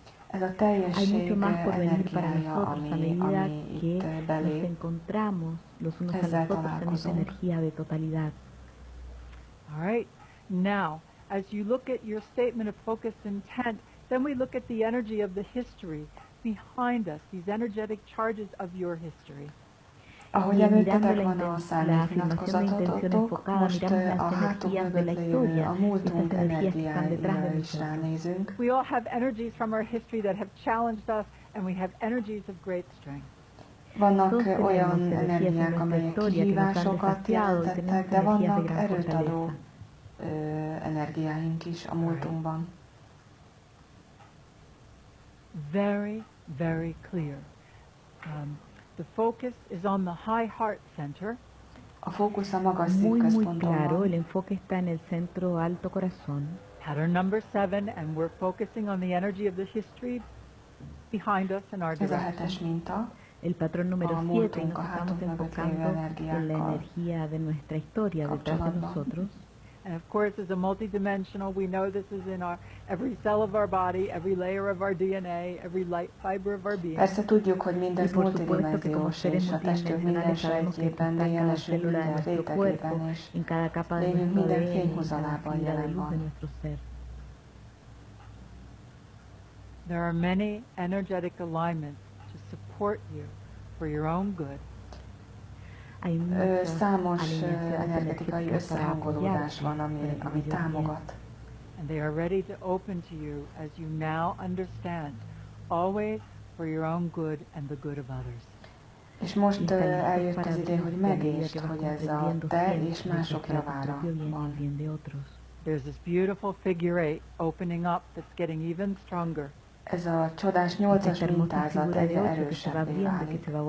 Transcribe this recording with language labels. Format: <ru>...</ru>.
<hu>Ez a teljesség energiája, ami itt belép, ezzel találkozunk.</hu> <en>All right. Now, as you look at your statement of focused intent, then we look at the energy of the history behind us, these energetic charges of your history.</en> <hu>Ahogy előttetek van a szándéknyilatkozatotok, most a hátunk mögött lévő, a múltunk energiáira is ránézünk.</hu> <en>We all have energies from our history that have challenged us, and we have energies of great strength.</en> <hu>Vannak olyan energiák, amelyek kihívásokat jelentettek, de vannak erőt adó energiáink is a múltunkban.</hu> <en>Very, very clear. The focus is on the high heart center.</en> <hu>A fókusz a magas szívközponton van.</hu> <es>Muy claro, el enfoque está en el centro alto corazón.</es> <en>Pattern number 7, and we're focusing on the energy of the history behind us and our direction.</en> <hu>Ez a 7-es minta.</hu> <es>El patrón número 7 y nos estamos enfocando en la energía de nuestra historia detrás de nosotros.</es> <en>And of course, as a multidimensional, we know this is in every cell of our body, every layer of our DNA, every light fiber of our being.</en> <hu>Persze tudjuk, hogy mindez multidimenziós, és a testünk minden sejtjében, DNS-ünk minden rétegében, és lényünk minden fényhúzalában jelen van.</hu> <en>There are many energetic alignments to support you for your own good.</en> <hu>Számos energetikai összehangolódás van, ami támogat.</hu> <en>And they are ready to open to you as you now understand, always for your own good and the good of others.</en> <hu>És most eljött az idő, hogy megértsd, hogy ez a te és mások javára van.</hu> <en>There's this beautiful figure 8 opening up that's getting even stronger.</en> <hu>Ez a csodás 8-as mintázat egyre erősebbé válik.</hu>